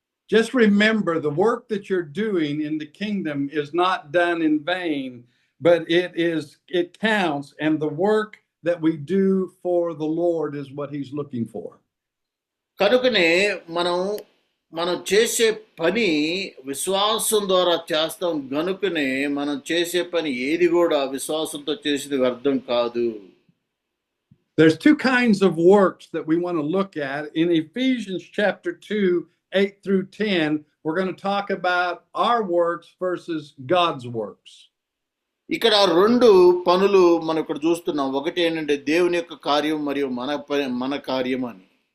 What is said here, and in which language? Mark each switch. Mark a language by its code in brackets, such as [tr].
[en] Just remember, the work that you're doing in the kingdom is not done in vain, but it counts, and the work that we do for the Lord is what he's looking for. [te] కనుకనే మనం చేసే పని విశ్వాసం ద్వారా చేస్తాం. గనుకనే మనం చేసే పని ఏది కూడా విశ్వాసంతో చేసేది వ్యర్థం కాదు. [en] There's two kinds of works that we want to look at. In Ephesians chapter 2, 8 through 10, we're going to talk about our works versus God's works. [te] ఇక్కడ రెండు పనులు మనం ఇక్కడ చూస్తున్నాం. ఒకటి ఏంటంటే దేవుని యొక్క కార్యం మరియు మన కార్యం అని.